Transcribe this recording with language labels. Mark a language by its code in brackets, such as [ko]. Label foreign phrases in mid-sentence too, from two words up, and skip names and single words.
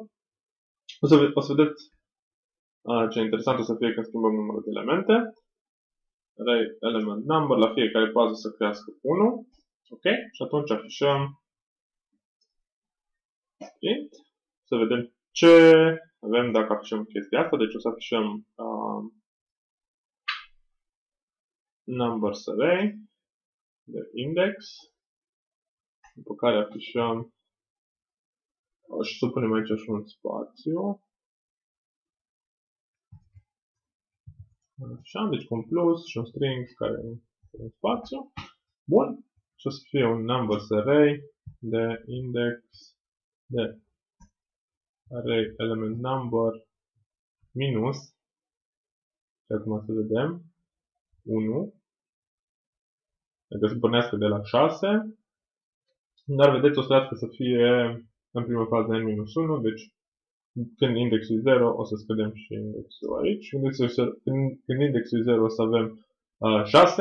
[ro] O să vedeți ce interesant o să fie când schimbăm numărul de elemente. [en] Array element number, [ro] la fiecare bază să crească 1. Ok? Și atunci afișăm print. Să vedem ce avem dacă afișăm chestia asta. Deci o să afișăm [en] numbers array [ro] de index, după care afișăm și să punem aici și un spațiu. Așa, deci cu un plus și un string care e un spațiu. Bun. Și o să fie un [en] numbers array [ro] de index de [en] array element number [ro] minus Și acum să vedem. 1. Adică să pornească de la 6. Dar vedeți, o să trească să fie în prima fază n-1. Deci când indexul e 0, o să scădem și indexul aici. Când indexul e 0, o să avem 6.